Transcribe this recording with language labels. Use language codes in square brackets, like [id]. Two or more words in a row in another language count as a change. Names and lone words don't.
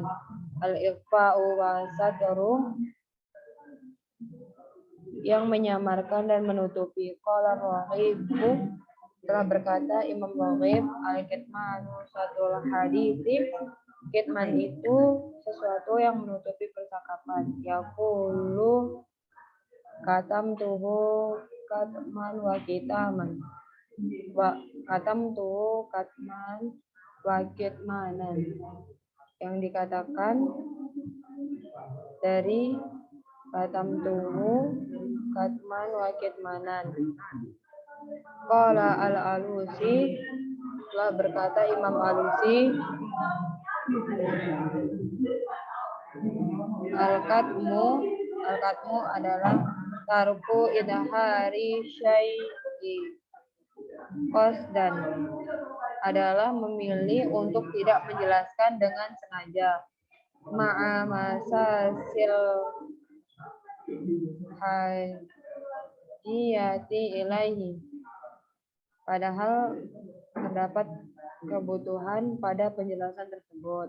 [ar] الإخفاء وستر, [id] yang menyamarkan dan menutupi. [ar] قال الراغب, [id] telah berkata Imam Raghib, [ar] الكتمان ستر الحديث, [id] kitman itu sesuatu yang menutupi percakapan. [ar] يقال كتمته كتما وكتمانا وكتمته كتما وكتمانا, [id] yang dikatakan dari [ar] كتمته كتما وكتمانا. قال الألوسي, [id] telah berkata Imam Alusi, al-katmu adalah [ar] ترك إظهار الشيء قصدا, [id] adalah memilih untuk tidak menjelaskan dengan sengaja. [ar] مع مساس الحاجة إليه, [id] padahal terdapat kebutuhan pada penjelasan tersebut.